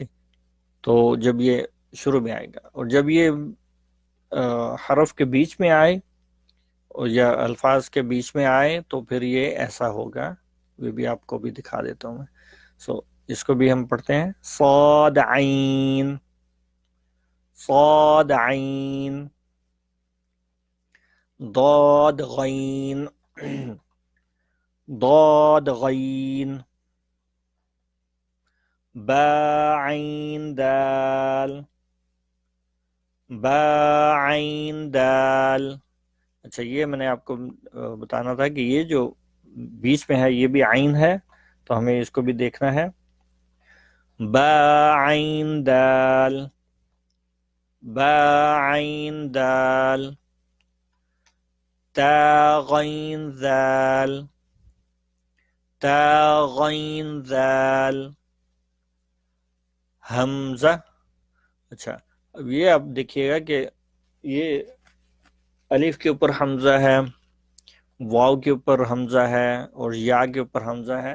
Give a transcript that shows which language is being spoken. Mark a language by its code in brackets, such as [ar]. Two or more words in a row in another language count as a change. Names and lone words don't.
[ur] تو جب یہ شروع میں آئے گا اور جب یہ حرف کے بیچ میں آئے یا الفاظ کے بیچ میں آئے تو پھر یہ ایسا ہوگا، وہ بھی آپ کو بھی دکھا دیتا ہوں میں. اس کو بھی ہم پڑھتے ہیں صاد عین، صاد عین، ضاد غین، ضاد غین، با عین دال، با عین دال. اچھا، یہ میں نے آپ کو بتانا تھا کہ یہ جو بیچ میں ہے یہ بھی عین ہے، تو ہمیں اس کو بھی دیکھنا ہے. با عین دال، با عین دال، تا غین ذال، تا غین ذال، حمزہ. اچھا، اب یہ آپ دیکھیے گا کہ یہ الف کے اوپر حمزہ ہے، واو کے اوپر حمزہ ہے، اور یا کے اوپر حمزہ ہے.